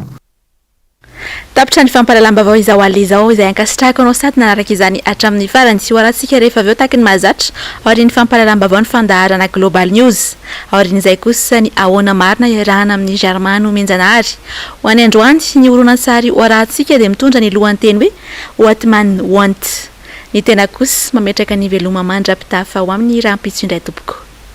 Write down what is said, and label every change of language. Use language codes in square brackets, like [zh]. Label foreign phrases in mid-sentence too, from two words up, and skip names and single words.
[mg] tapitra ny fampalalam-bavao izao ali izao izay ankasitrahako anao sady nanaraka izany hatramin'ny farany sy hoarantsika rehefa avy eo taky ny mahazatra aorian'ny fampalalam-bavao ny fandaharana global news aorian'izay kosa ny ahoana marina iarahana amin'ny Germano Menjanary ho any androany ny horonan-tsary hoarantsika dia mitondra ny lohanteny hoe what man want ny tena kosa mametraka ny veloma mandra-pitafa ho amin'ny rahampitso indray tompoko